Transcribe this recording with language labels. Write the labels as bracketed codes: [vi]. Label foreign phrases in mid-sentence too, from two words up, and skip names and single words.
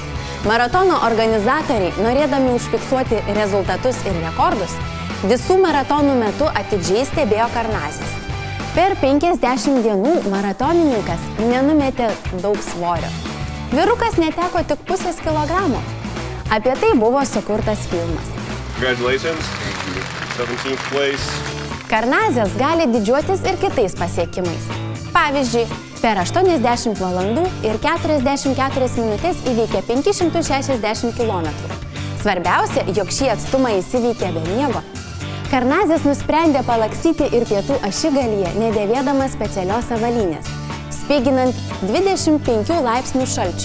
[lt] Maratono organizatoriai, norėdami užfiksuoti rezultatus ir rekordus, visų maratonų metu atidžiai stebėjo Karnazes. Per 50 dienų maratonininkas nenumetė daug svorio. Vyrukas neteko tik pusės kilogramo. Apie tai buvo sukurtas filmas. [en] Congratulations, 17th place. [lt] Karnazes gali didžiuotis ir kitais pasiekimais. Pavyzdžiui, per 80 valandų ir 44 minutės įveikė 560 km. Svarbiausia, jog šį atstumą jis įveikė be miego. Karnazes nusprendė palakstyti ir pietų ašigalyje, nedėvėdamas specialios avalynės, spiginant 25 laipsnių šalčiui.